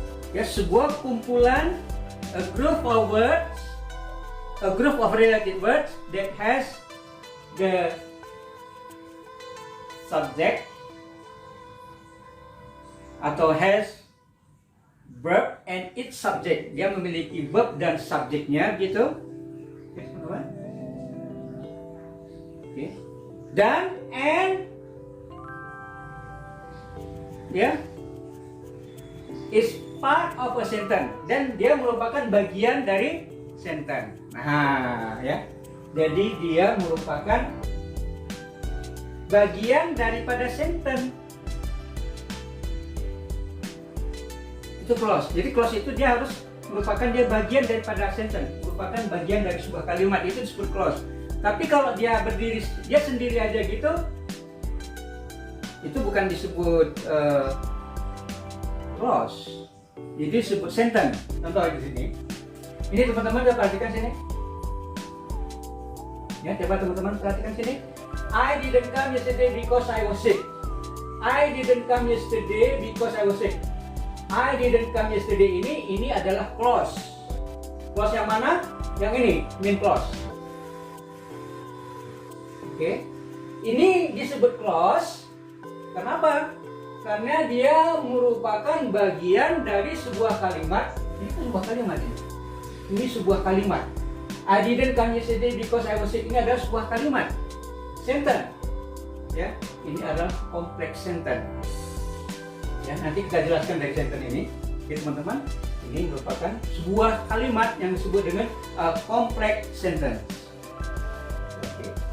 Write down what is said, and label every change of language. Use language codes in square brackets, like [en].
[id] Ya, sebuah kumpulan, [en] a group of words, a group of related words that has the subject [id] atau [en] has verb and its subject. [id] Dia memiliki verb dan subjeknya gitu. Oke, teman-teman. Oke. Dan ya, [en] is part of a sentence, [id] dan dia merupakan bagian dari sentence. Nah, ya. Jadi dia merupakan bagian daripada sentence. Itu clause. Jadi clause itu dia harus merupakan dia bagian daripada sentence, merupakan bagian dari sebuah kalimat, itu disebut clause. Tapi kalau dia berdiri dia sendiri aja gitu, itu bukan disebut clause. Jadi disebut sentence. Contoh di sini. Ini teman-teman coba perhatikan sini. Ya, coba teman-teman perhatikan sini. [en] I didn't come yesterday because I was sick. I didn't come yesterday because I was sick. I didn't come yesterday [id] ini adalah clause. Clause yang mana? Yang ini, main clause. Oke. Ini disebut clause. Kenapa? Karena dia merupakan bagian dari sebuah kalimat. Ini kan sebuah kalimat ini. Ini sebuah kalimat. [en] I didn't come yesterday because I was sick. [id] Ini adalah sebuah kalimat. Sentence. Ya, ini adalah kompleks sentence. Ya, nanti kita jelaskan dari sentence ini, ya, teman-teman. Ini merupakan sebuah kalimat yang disebut dengan complex sentence. Oke.